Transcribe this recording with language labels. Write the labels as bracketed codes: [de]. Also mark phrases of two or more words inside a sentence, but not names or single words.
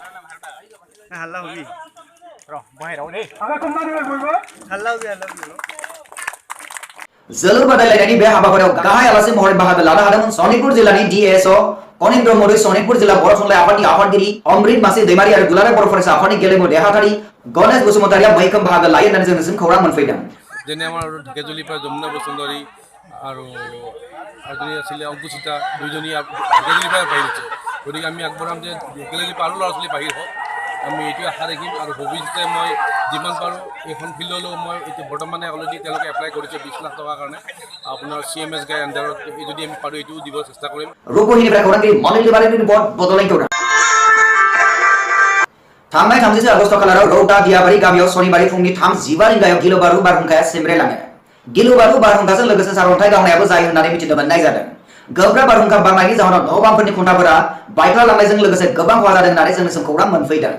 [brx] जोलुर बादायलायनायनि बे हाबाफारियाव गाहाय आलासि महरै बाहागो लानो हादोंमोन सनितपुर जिल्लानि DSO कनिन्द्र मरुई, सनितपुर जिल्ला बर' थुनलाइ आफादनि आफादगिरि अमृत मासि दैमारि आरो दुलाराय बर' फरायसा आफादनि गेलेमु देरहागिरि गणेश बसुमतारिया मैखोम बाहागो लायो होननानै जोंनिसिम खौरां मोनफैदों। [as] যেনে আমাৰ ঢেকেজুলিৰ পৰা যমুনা বসুন্ধৰী আৰু এজনী আছিলে অংকুচিতা, দুইজনী ঢেকেজুলিৰ পৰা বাহিৰ হৈছে। গতিকে আমি আগবঢ়াম যে ঢেকেজুলিৰ পৰা আৰু ল'ৰা ছোৱালী বাহিৰ হওক, আমি এইটো আশা ৰাখিম। আৰু ভৱিষ্যতে মই যিমান পাৰোঁ এইখন ফিল্ডলৈও মই এতিয়া বৰ্তমানে অলৰেডি তেওঁলোকে এপ্লাই কৰিছে 20 লাখ টকাৰ কাৰণে। আপোনাৰ CMS গাই আণ্ডাৰত যদি আমি পাৰোঁ এইটোও দিব চেষ্টা কৰিম। [brx] रुपहिनिफ्राय खौरांगिरि मनिल तिवारिनि रिपर्ट बड'लेण्ड खौरां। थांनाय 30 आगस्ट खालाराव रौता दियाबारि गामियाव सनिबारै फुंनि 3:15 रिंगायाव गिलुबारु बारहुंखाया सिमब्रेलाङो। गिलुबारु बारहुंखाजों लोगोसे सारअन्थाइ गावनायाबो जायो होननानै मिथिनो मोननाय जादों। गोब्राब बारहुंखा बारनायनि जाहोनाव न' बांफोरनि खुन्थाफोरा बायख्लालांनायजों लोगोसे गोबां खहा जादों होननानै जोंनिसिम खौरां मोनफैदों।